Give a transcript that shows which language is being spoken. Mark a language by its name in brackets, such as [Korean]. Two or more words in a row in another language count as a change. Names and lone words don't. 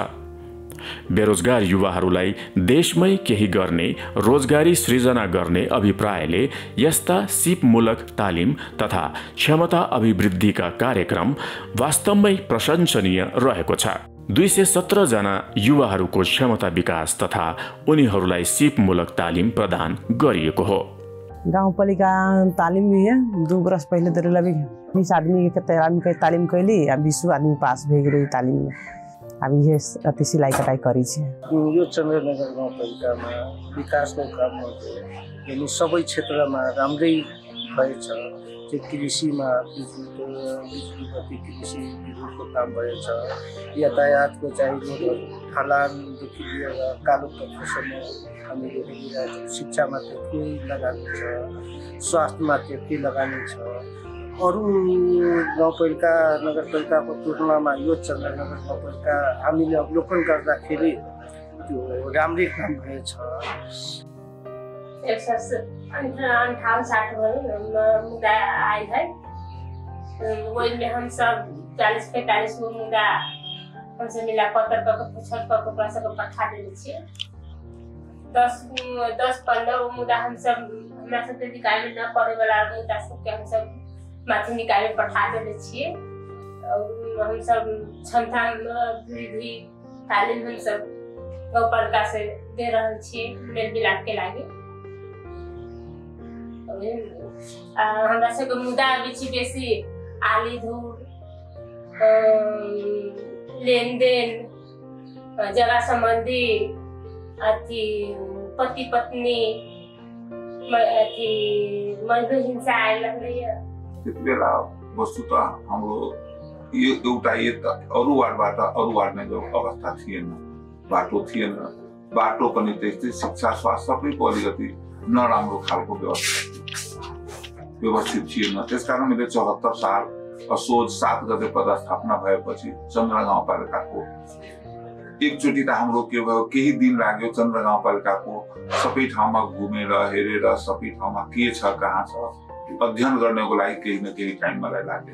[Nepali] बेरोजगार युवाहरूलाई देशमै केही गर्ने, रोजगारी सृजना गर्ने अभिप्रायले यस्ता सिपमूलक तालिम तथा क्षमता अभिवृद्धिका कार्यक्रम वास्तवमै प्रशंसनीय रहेको छ। 217 जना युवाहरूको क्षमता विकास तथा उनीहरूलाई सिपमूलक तालिम प्रदान गरिएको हो। [Maithili] गाउँपालिका तालिम भी है 2 वर्ष पहले तो भी 20 आदमी के तालीम कैली, 20 आदमी पास भे गई तालीम में। अब ये अति सिलाई कटाई करी छे। [Nepali] यो चन्द्रनगर गाउँपालिकामा विकासको कामहरू यानी सबै क्षेत्रमा राम्रै भएछ। त्यो कृषिमा बिजुलीबत्ती कृषि विद्युतको काम भएछ। यातायातको चाहिँ रोडहरू ढलानदेखि लिएर कालो पत्थरसम्म हामीले हेरिरहेको छौँ। शिक्षामा त्यति लगानी छ, स्वास्थ्यमा त्यति लगानी छ। अरू गाउँपालिका नगरपालिकाको तुलनामा यो चन्द्रनगर गाउँपालिका हामीले अवलोकन गर्दाखेरि त्यो राम्रै काम भएछ। [Maithili] 58 मुद्दा आए है, वही में हम सब 40-45 गो मुद्दा हमसे मिला पत्र पर पूछल पर सबको पठा देले छियै। 10-15 गो मुद्दा हम सब हमरा सबके निकाले न पड़े वाला मुद्दा सबके हम सब माथि निकाले पठा देले छियै। और हम सब क्षमता वृद्धि तालीम हम सब गौपालिका से दे रहल छियै मेल मिलाप के लागि। हमरा सबके मुद्दा बेसी आली धूल, लेन देन, जगह संबंधी, अथी पति पत्नी, अथी मजदूर हिंसा आयल रहलैया। [Nepali] त्यतिबेला वस्तुतः हाम्रो यो एउटा अरू वार्डबाट अरू वार्डमा जो अवस्था थिएन, बाटो थिएन, बाटो पनि त्यस्तै, शिक्षा स्वास्थ्य सबैको अलिकति नराम्रो खालको व्यवस्थित थिएन। त्यसकारण मैले 74 साल असोज 7 गते पदस्थापना भएपछि चन्द्र गाउँपालिकाको एकचोटि त हाम्रो के भयो, केही दिन लाग्यो चन्द्र गाउँपालिकाको सबै ठाउँमा घुमेर हेरेर सबै ठाउँमा के छ कहाँ छ अध्ययन गर्नको लागि केही न केही टाइम मलाई लाग्यो।